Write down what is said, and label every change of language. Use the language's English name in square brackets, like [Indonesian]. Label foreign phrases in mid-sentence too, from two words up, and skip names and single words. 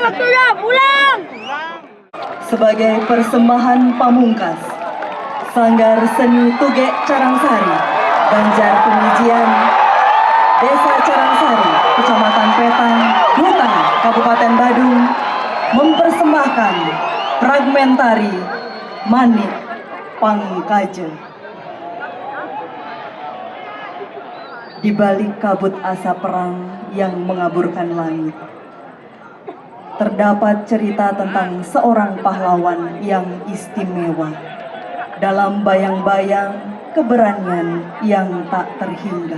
[Indonesian] udah pulang. Sebagai persembahan pamungkas, Sanggar Seni Tugek Carangsari, Banjar Pengijian, Desa Carangsari, Kecamatan Petang, Duta, Kabupaten Badung, mempersembahkan fragmentari Manik Pangkaja. Di balik kabut asap perang yang mengaburkan langit, terdapat cerita tentang seorang pahlawan yang istimewa dalam bayang-bayang keberanian yang tak terhingga.